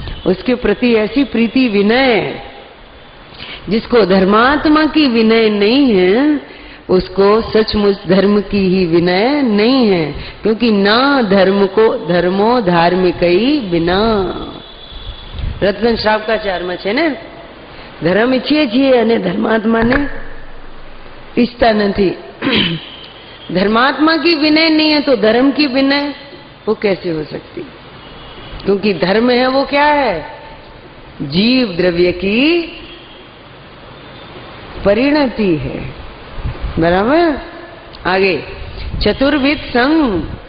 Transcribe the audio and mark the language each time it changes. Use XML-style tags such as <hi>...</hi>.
<hi>उसके प्रति ऐसी प्रीति विनय, जिसको धर्मात्मा की विनय नहीं है उसको सचमुच धर्म की ही विनय नहीं है, क्योंकि ना धर्म को धर्मो धार्मिक ही बिना।</hi> <gu>रतन श्रावकाचार्य छे ने धर्म ઈચ્છીએ છીએ અને ધર્માત્માને ઈચ્છતા નથી।</gu> <hi>धर्मात्मा की विनय नहीं है तो धर्म की विनय वो कैसे हो सकती? क्योंकि धर्म है वो क्या है? जीव द्रव्य की परिणति है। बराबर। आगे चतुर्विध संग।</hi>